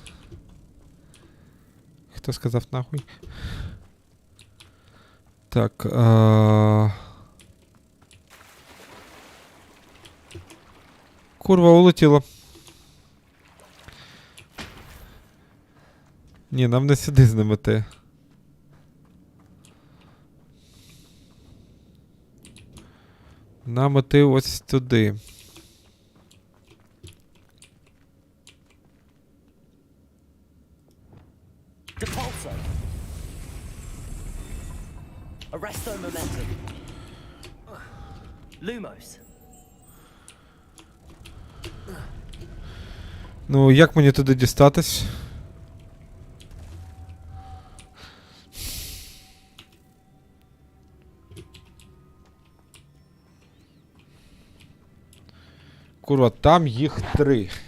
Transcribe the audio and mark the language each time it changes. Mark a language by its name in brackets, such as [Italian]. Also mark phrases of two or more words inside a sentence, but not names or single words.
[Ukrainian] Хто сказав нахуй? Так, Курва, улетіло. Ні, нам не сюди з ними ти. Нам іти ось туди. [Latin] Arresto momentum. Lumos. [Ukrainian] Ну, як мені туди дістатись? Курва, там їх 3.